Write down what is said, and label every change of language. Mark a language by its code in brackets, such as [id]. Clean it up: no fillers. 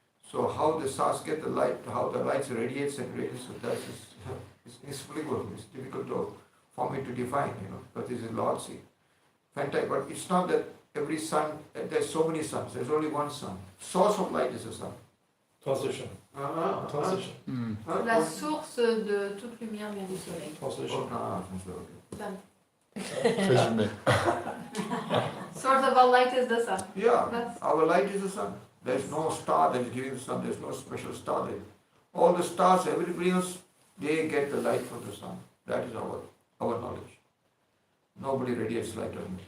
[en] So how the stars get the light, how the light radiates and radiates, so that is inexplicable. It's difficult for me to define, but this is Lord see. Fantastic, but it's not that every sun, there's so many suns, there's only one sun. Source of light is the sun. Translation. Translation. [fr] La source de toute lumière vient du soleil. [en] Translation. Done. [fr] Résumé. [en] Source of all light is the sun. Yeah, our light is the sun. There's no star that is giving the sun, there's no special star there. All the stars, everybody else, they get the light from the sun. That is our knowledge. Nobody radiates light on it.